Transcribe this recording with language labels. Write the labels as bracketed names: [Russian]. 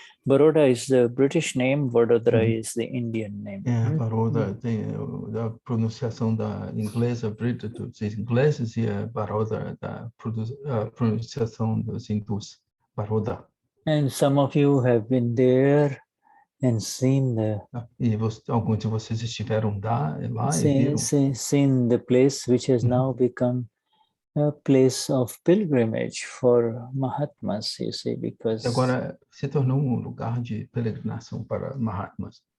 [English] Baroda is the British name, Vadodara is the Indian name. [Portuguese] Baroda tem a pronunciação da inglesa, dos ingleses, e a Baroda da pronunciação dos hindus. Baroda. [English] And some of you have been there and seen the [Portuguese] alguns de vocês estiveram lá e viram. [English] Seen the place which has now become a place of pilgrimage for Mahatmas, you see, because [Portuguese] agora se tornou lugar de peregrinação para Mahatmas.